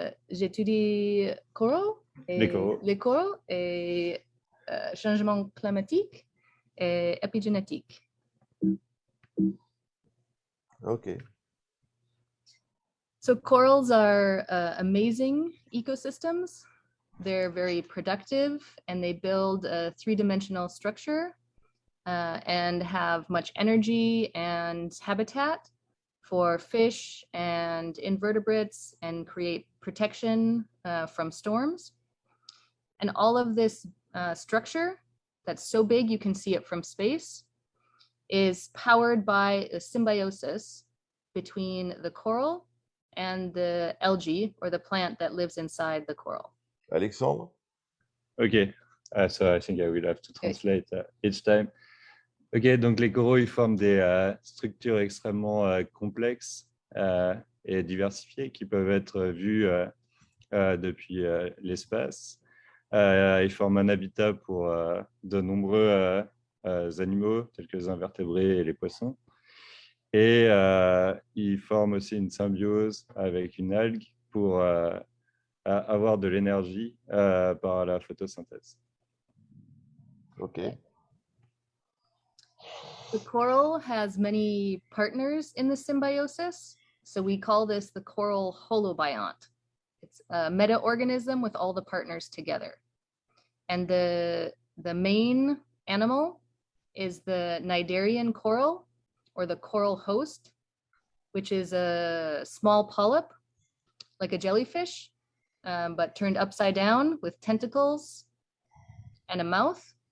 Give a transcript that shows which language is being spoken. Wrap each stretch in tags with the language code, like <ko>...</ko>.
<fr>J'étudie les coraux et changement climatique et épigénétique.</fr> <en>Okay. So corals are amazing ecosystems. They're very productive and they build a three-dimensional structure and have much energy and habitat for fish and invertebrates and create protection from storms. And all of this structure that's so big you can see it from space is powered by a symbiosis between the coral and the algae or the plant that lives inside the coral. Alexandre? Ok, so I think I will have to translate each time.</en> <fr>Ok, donc les coraux, ils forment des structures extrêmement complexes et diversifiées qui peuvent être vues depuis l'espace. Ils forment un habitat pour de nombreux animaux, tels que les invertébrés et les poissons. Et ils forment aussi une symbiose avec une algue pour avoir de l'énergie par la photosynthèse. Ok.</fr> <en>The coral has many partners in the symbiosis, so we call this the Coral Holobiont. It's a meta-organism with all the partners together. And the main animal is the cnidarian coral, or the coral host, which is a small polyp, like a jellyfish, but turned upside down with tentacles and a mouth.</en>